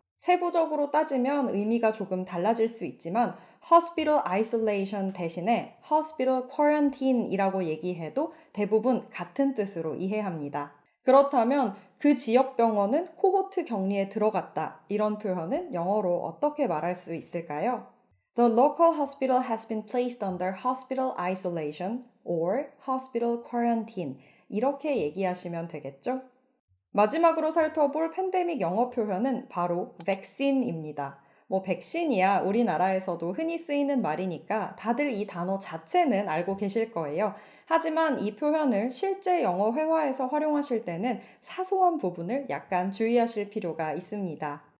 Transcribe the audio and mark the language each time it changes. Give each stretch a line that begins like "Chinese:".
Korean: 세부적으로 따지면 의미가 조금 달라질 수 있지만 hospital isolation 대신에 hospital quarantine이라고 얘기해도 대부분 같은 뜻으로 이해합니다. 그렇다면 그 지역 병원은 코호트 격리에 들어갔다. 이런 표현은 영어로 어떻게 말할 수 있을까요?
English: The local hospital has been placed under hospital isolation or hospital quarantine.
Korean: 이렇게 얘기하시면 되겠죠? 마지막으로 살펴볼 팬데믹 영어 표현은 바로 vaccine입니다. 백신이야 우리나라에서도 흔히 쓰이는 말이니까 다들 이 단어 자체는 알고 계실 거예요. 하지만 이 표현을 실제 영어 회화에서 활용하실 때는 사소한 부분을 약간 주의하실 필요가 있습니다.